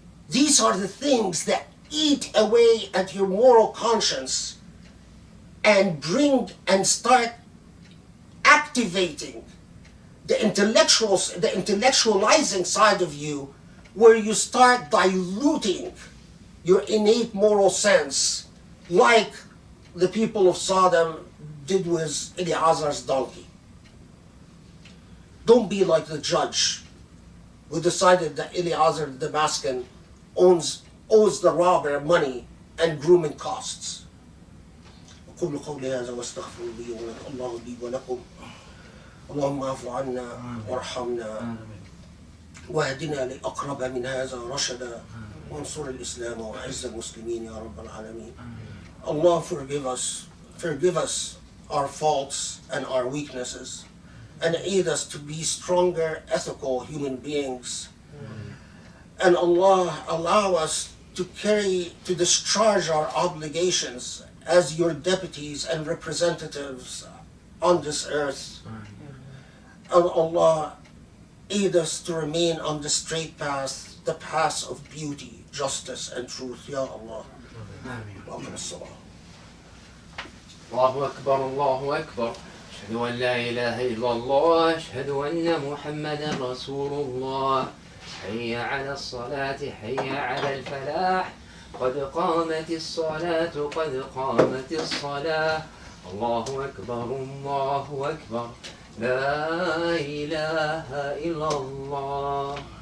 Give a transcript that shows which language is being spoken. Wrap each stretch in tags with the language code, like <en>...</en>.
<en>These are the things that eat away at your moral conscience and bring and start activating the intellectualizing side of you, where you start diluting your innate moral sense, like the people of Sodom did with Eliazar's donkey. Don't be like the judge who decided that Eliazar the Damascus owes the robber money and grooming costs.</en> <ar>أقول قولي هذا واستغفر الله لي ولكم اللهم اعف عنا وارحمنا واهدنا لأقرب من هذا رشدا وانصر الإسلام وأعز المسلمين يا رب العالمين.</ar> <en>Allah forgive us our faults and our weaknesses, and aid us to be stronger, ethical human beings. And Allah allow us to discharge our obligations as your deputies and representatives on this earth. And Allah aid us to remain on the straight path, the path of beauty, justice, and truth.</en> <ar>Ya Allah. Amin. الله أكبر الله أكبر أشهد أن لا إله إلا الله أشهد أن محمدا رسول الله حي على الصلاة حي على الفلاح قد قامت الصلاة قد قامت الصلاة الله أكبر الله أكبر لا إله إلا الله.</ar>